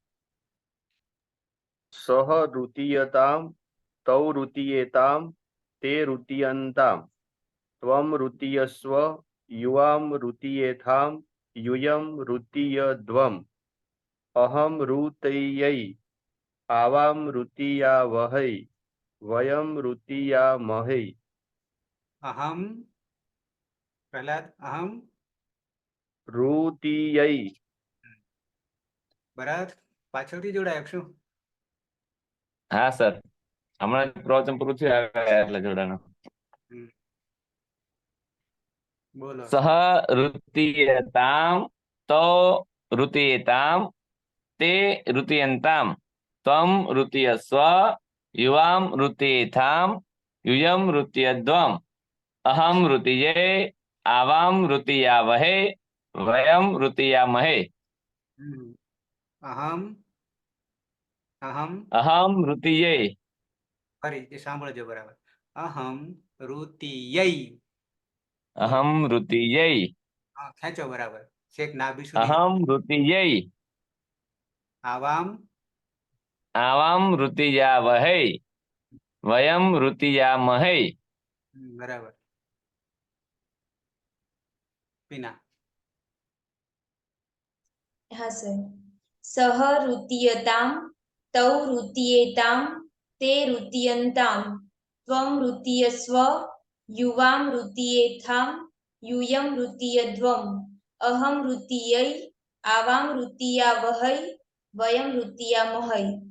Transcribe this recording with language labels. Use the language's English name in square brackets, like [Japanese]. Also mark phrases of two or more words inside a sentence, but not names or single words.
[Sanskrit] सह ऋतीयतां तौ ऋतीयेतां ते ऋतीयन्तां त्वं ऋतीयस्व युवां ऋतीयेथां यूयं ऋतीयध्वम् अहं ऋतीयै आवां ऋतीयावहै वयं ऋतीयामहै। अहम प्रहलाद अहम ऋतीयै [Gujarati] ભરત પાછળથી જોડાયો શું? હા સર હમણાં પ્રવચન પૂરું થયું એટલે જોડાણો. બોલો [Sanskrit] सह ऋतीयताम तो ऋतीयताम ते ऋतीयंताम त्वम ऋतीयस्व युवाम ऋतीयथाम युयम ऋतीयध्वम् अहम ऋतीये आवाम ऋतीयावहे वयम ऋतीयामहे। अहम अहम अहम ऋतीये [Gujarati] ફરી એ સાંભળજો બરાબર [Sanskrit] अहम ऋतीयै अहम ऋतीये [Gujarati] હા ખેંચો બરાબર છેક નાભી સુધી [Sanskrit] अहम ऋतीये આવામ आवाम ऋतीयावहे वयम ऋतीयामहे। [Gujarati] બરાબર પીના હાં સર [Sanskrit] सह ऋतीयतां तौ ऋतीयेतां ते ऋतीयन्तां त्वं ऋतीयस्व युवां ऋतीयेथां यूयं ऋतीयध्वम् अहं ऋतीयै आवां ऋतीयावहै वयं ऋतीयामहै।